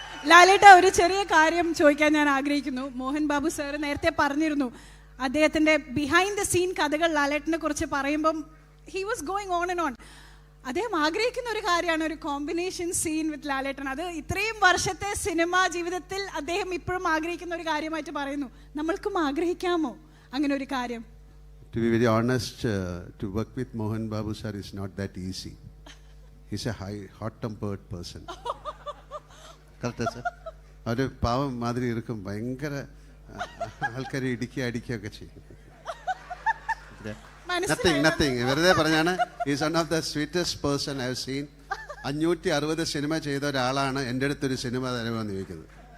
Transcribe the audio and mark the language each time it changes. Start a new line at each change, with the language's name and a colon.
Malayalam: ലാലേട്ട, ഒരു ചെറിയ കാര്യം ചോദിക്കാൻ ഞാൻ ആഗ്രഹിക്കുന്നു. മോഹൻ ബാബു സാർ നേരത്തെ പറഞ്ഞിരുന്നു അദ്ദേഹത്തിൻ്റെ ബിഹൈൻഡ് ദ സീൻ കഥകൾ ലാലേട്ടനെ കുറിച്ച് പറയുമ്പം
English: He was going on and on.
Malayalam: അദ്ദേഹം ആഗ്രഹിക്കുന്ന ഒരു കാര്യമാണ് ഒരു
English: Combination scene with Lalettan.
Malayalam: അത് ഇത്രയും വർഷത്തെ സിനിമാ ജീവിതത്തിൽ അദ്ദേഹം ഇപ്പോഴും ആഗ്രഹിക്കുന്ന ഒരു കാര്യമായിട്ട് പറയുന്നു. നമ്മൾക്കും ആഗ്രഹിക്കാമോ അങ്ങനെ ഒരു കാര്യം?
English: To be very honest, to work with Mohan Babu sir is not that easy. He's a hot-tempered person. Correct, sir?
Malayalam: ഒരു പാവം മാതിരി ഇരിക്കും. ഭയങ്കര ആൾക്കാരെ ഇടിക്കുകയൊക്കെ ചെയ്യും.
English: nothing
Malayalam: വെറുതെ പറഞ്ഞാണ്.
English: Is one of the sweetest person I have seen.
Malayalam: 560 cinema ചെയ്ത ഒരാളാണ് എൻ്റെ അടുത്തൊരു സിനിമ തരുമെന്ന് ചോദിക്കുന്നത്.